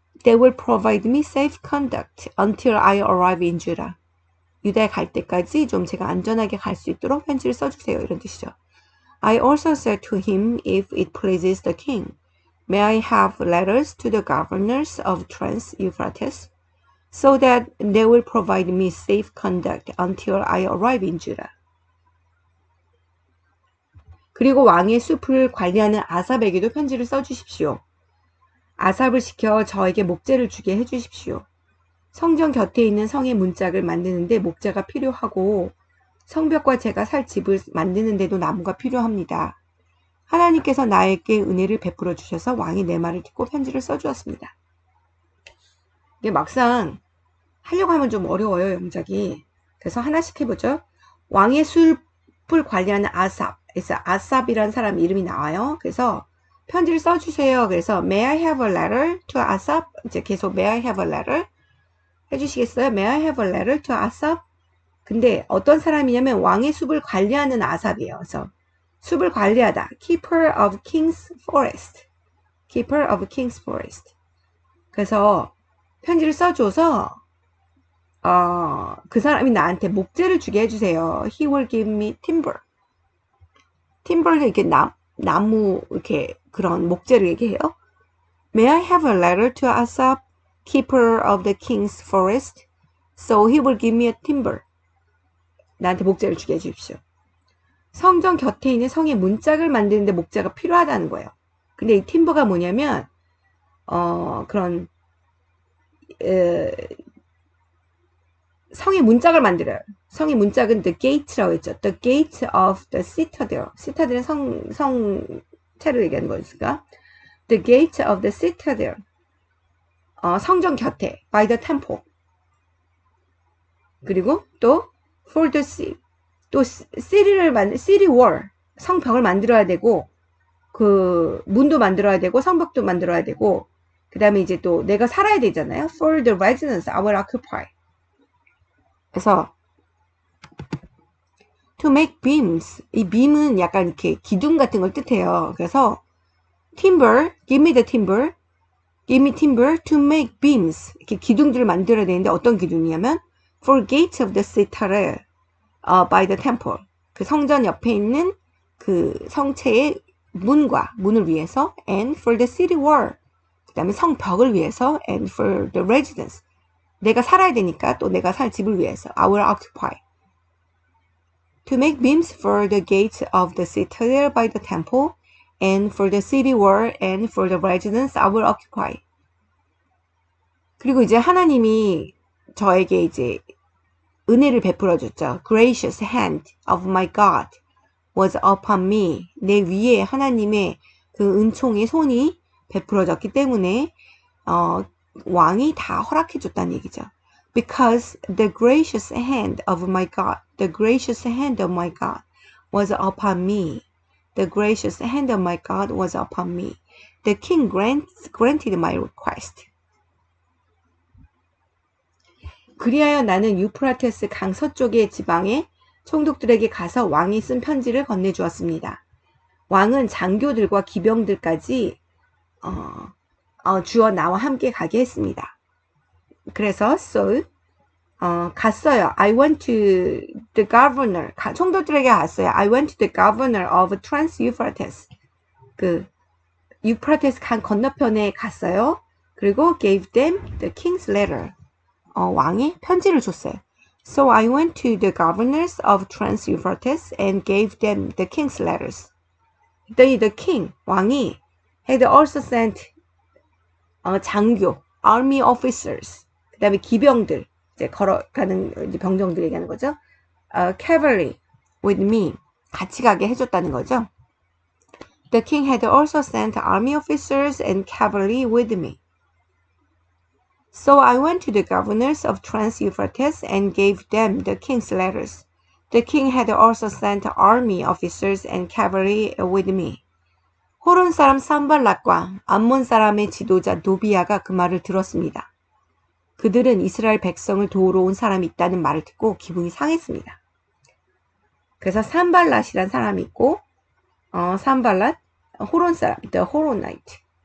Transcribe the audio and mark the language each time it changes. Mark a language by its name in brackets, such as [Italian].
[English] They will provide me safe conduct until I arrive in Judah. [Korean] 유다에 갈 때까지 좀 제가 안전하게 갈 수 있도록 편지를 써주세요. 이런 뜻이죠. [English] I also said to him, if it pleases the king, may I have letters to the governors of Trans-Euphrates, so that they will provide me safe conduct until I arrive in Judah. [Korean] 그리고 왕의 숲을 관리하는 아삽에게도 편지를 써주십시오. 아삽을 시켜 저에게 목재를 주게 해주십시오. 성전 곁에 있는 성의 문짝을 만드는데 목재가 필요하고 성벽과 제가 살 집을 만드는데도 나무가 필요합니다. 하나님께서 나에게 은혜를 베풀어 주셔서 왕이 내 말을 듣고 편지를 써주었습니다. 이게 막상 하려고 하면 좀 어려워요, 영작이. 그래서 하나씩 해보죠. 왕의 숲을 관리하는 아삽. 그래서 아삽이라는 사람 이름이 나와요. 그래서 편지를 써주세요. [English] 그래서 May I have a letter to 아삽? [Korean] 이제 계속 [English] May I have a letter? [Korean] 해주시겠어요? [English] May I have a letter to 아삽? [Korean] 근데 어떤 사람이냐면 왕의 숲을 관리하는 아삽이에요. 그래서 숲을 관리하다. [English] Keeper of King's Forest. Keeper of King's Forest. [Korean] 그래서 편지를 써줘서 그 사람이 나한테 목재를 주게 해주세요. [English] He will give me timber. [Korean] timber는 이렇게 나무 이렇게 그런 목재를 얘기해요. [English] May I have a letter to Asaph, keeper of the king's forest, so he will give me a timber. [Korean] 나한테 목재를 주게 해주십시오. 성전 곁에 있는 성의 문짝을 만드는데 목재가 필요하다는 거예요. 근데 이 timber가 뭐냐면 그런 성의 문짝을 만들어요. 성의 문짝은 the gate라고 했죠. [English] The gate of the citadel. [Korean] citadel은 성체를 얘기하는 거니까. [English] The gate of the citadel. [Korean] 성전 곁에. [English] by the temple. 그리고 또 for the city. 또 city wall. [Korean] 성벽을 만들어야 되고 그 문도 만들어야 되고 성벽도 만들어야 되고 그 다음에 이제 또 내가 살아야 되잖아요. [English] For the residents I will occupy. [Korean] 그래서 [English] to make beams, [Korean] 이 beam은 약간 이렇게 기둥 같은 걸 뜻해요. [English] 그래서 timber, give me the timber, give me timber to make beams. [Korean] 이렇게 기둥들을 만들어야 되는데 어떤 기둥이냐면 [English] for gates of the citadel by the temple. [Korean] 그 성전 옆에 있는 그 성체의 문을 위해서 [English] and for the city wall. [Korean] 그 다음에 성벽을 위해서 [English] and for the residents. [Korean] 내가 살아야 되니까 또 내가 살 집을 위해서 [English] I will occupy. To make beams for the gates of the citadel by the temple and for the city wall and for the residents I will occupy. [Korean] 그리고 이제 하나님이 저에게 이제 은혜를 베풀어 줬죠. [English] Gracious hand of my God was upon me. [Korean] 내 위에 하나님의 그 은총의 손이 베풀어졌기 때문에 왕이 다 허락해 줬다는 얘기죠. [English] Because the gracious hand of my God, the gracious hand of my God was upon me. The gracious hand of my God was upon me. The king granted my request. [Korean] 그리하여 나는 유프라테스 강 서쪽의 지방의 총독들에게 가서 왕이 쓴 편지를 건네주었습니다. 왕은 장교들과 기병들까지 주어 나와 함께 가게 했습니다. 그래서 갔어요. [English] I went to the governor. [Korean] 총독들에게 갔어요. [English] I went to the governor of Trans-Euphrates. [Korean] 그 유프라테스 강 건너편에 갔어요. [English] 그리고 gave them the king's letter. [Korean] 왕이 편지를 줬어요. [English] So I went to the governors of Trans-Euphrates and gave them the king's letters. [Korean] 그랬더니 the king, 왕이 [English] had also sent [Korean] 장교, army officers, 그 다음에 기병들, 이제 걸어가는 이제 병정들 얘기하는 거죠. [English] Cavalry with me, [Korean] 같이 가게 해줬다는 거죠. [English] The king had also sent army officers and cavalry with me. So I went to the governors of Trans-Euphrates and gave them the king's letters. The king had also sent army officers and cavalry with me. [Korean] 호론 사람 산발락과 암몬 사람의 지도자 노비아가 그 말을 들었습니다. 그들은 이스라엘 백성을 도우러 온 사람이 있다는 말을 듣고 기분이 상했습니다. 그래서 산발랏이란 사람이 있고 산발랏, 호론 사람, the Horonite.